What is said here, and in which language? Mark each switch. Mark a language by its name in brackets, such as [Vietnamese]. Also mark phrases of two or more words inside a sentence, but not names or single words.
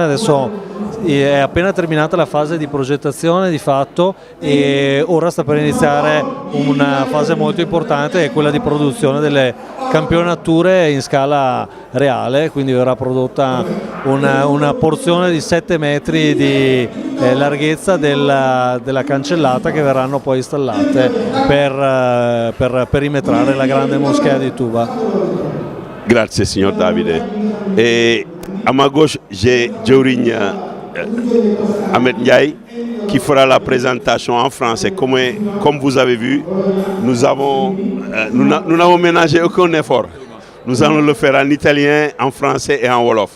[Italian] Adesso è appena terminata la fase di progettazione di fatto e ora sta per iniziare una fase molto importante, è quella di produzione delle campionature in scala reale, quindi verrà prodotta una porzione di 7 metri di larghezza della cancellata che verranno poi installate per perimetrare la grande moschea di Tuba. Grazie signor Davide. [French] Et à ma gauche, j'ai Djawriñ Ahmed Ndiaye qui fera la présentation en français. Comme vous avez vu, nous n'avons ménagé aucun effort. Nous allons le faire en italien, en français et en wolof.